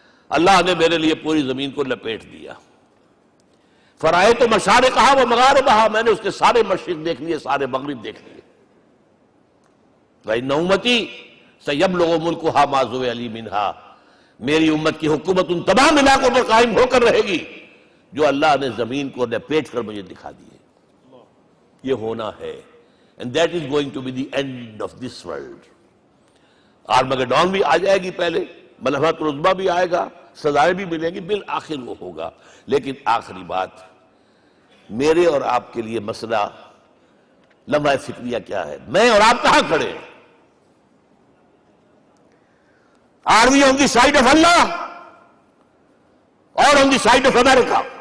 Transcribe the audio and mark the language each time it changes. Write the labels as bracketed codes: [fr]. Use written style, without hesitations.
[ur] اللہ نے میرے لیے پوری زمین کو لپیٹ دیا. [ar] فرائے تو مشارقہا و مغاربہا، [ur] میں نے اس کے سارے مشرق دیکھ لیے، سارے مغرب دیکھ لیے. [ar] وَإِنَّ أُمَّتِي سَيَبْلُغُ مُلْكُهَا مَا زُوِّئَ لِي مِنْهَا، [ur] میری امت کی حکومت ان تمام علاقوں پر قائم ہو کر رہے گی جو اللہ نے زمین کو لپیٹ کر مجھے دکھا دیے. یہ ہونا ہے. [en] And that is going to be the end of this world. [ur] Armageddon بھی آ جائے گی پہلے، ملحمت العظمیٰ بھی آئے گا، سزائیں بھی ملیں گی، بالآخر وہ ہوگا. لیکن آخری بات، میرے اور آپ کے لیے مسئلہ لمحہ فکریہ کیا ہے؟ میں اور آپ کہاں کھڑے ہیں؟ [en] Are we on the side of Allah or on the side of America?